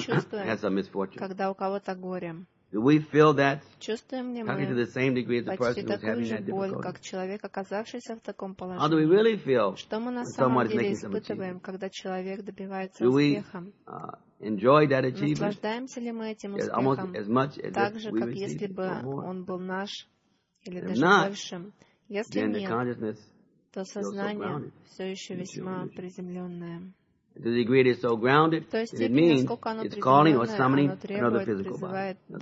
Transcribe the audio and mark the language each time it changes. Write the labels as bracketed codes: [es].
[ru] деле чувствуем, когда у кого-то горе? [en] Do we feel that? [ru] Чувствуем ли мы [en] talking to the same degree as the person who's having that difficulty? [ru] Боль, как человек, оказавшийся в таком положении? [en] How do we really feel? [ru] Что мы на самом деле испытываем, когда человек добивается успеха? [en] Enjoy that achievement? [ru] Наслаждаемся ли мы этим успехом? [en] As much as [ru] так же, как если бы он был наш или даже большим. Если нет, то сознание все еще весьма приземленное. [en] To the degree it is so grounded, it means it's calling or summoning another physical body.